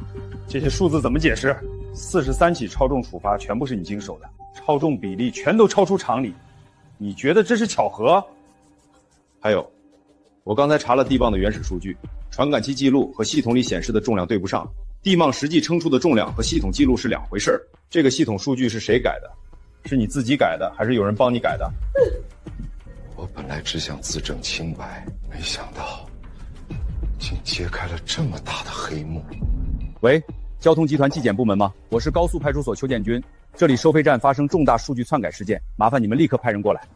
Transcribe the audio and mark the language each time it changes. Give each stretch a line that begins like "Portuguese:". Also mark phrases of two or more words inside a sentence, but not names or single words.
Chinese: 這些數字怎麼解釋？43起超重處罰全部是你經手的，超重比例全都超出常理。你覺得這是巧合？還有，我剛才查了地磅的原始數據，傳感器記錄和系統裡顯示的重量對不上，地磅實際稱出的重量和系統記錄是兩回事兒。這個系統數據是誰改的？是你自己改的，还是有人帮你改的？我本来只想自证清白，没想到竟揭开了这么大的黑幕。喂，交通集团纪检部门吗？我是高速派出所邱建军，这里收费站发生重大数据篡改事件，麻烦你们立刻派人过来。